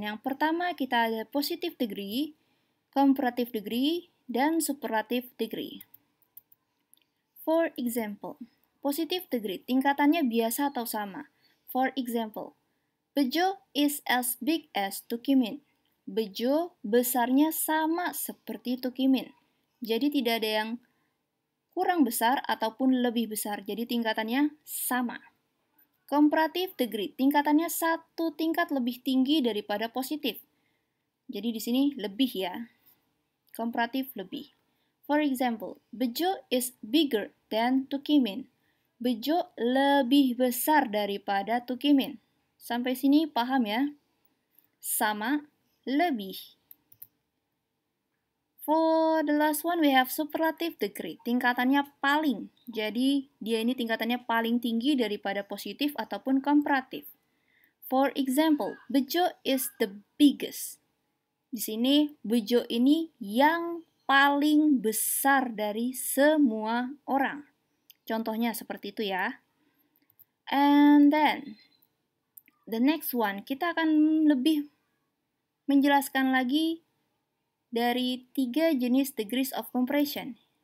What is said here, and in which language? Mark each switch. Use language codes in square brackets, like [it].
[id] Yang pertama kita ada positive degree, comparative degree, dan superlative degree. [en] For example, [id] positive degree tingkatannya biasa atau sama. [en] For example, Bejo is as big as Tukimin. [id] Bejo besarnya sama seperti Tukimin. Jadi tidak ada yang kurang besar ataupun lebih besar. Jadi tingkatannya sama. Comparative degree, tingkatannya satu tingkat lebih tinggi daripada positif. Jadi di sini lebih ya. Comparative lebih. [en] For example, Bejo is bigger than Tukimin. [id] Bejo lebih besar daripada Tukimin. Sampai sini paham ya? Sama, lebih. [en] For the last one, we have superlative degree. [id] Tingkatannya paling. Jadi, dia ini tingkatannya paling tinggi daripada positif ataupun komparatif. [en] For example, Bejo is the biggest. [id] Di sini, Bejo ini yang paling besar dari semua orang. Contohnya seperti itu ya. [en] And then, the next one, [id] kita akan lebih menjelaskan lagi dari 3 jenis degrees of compression.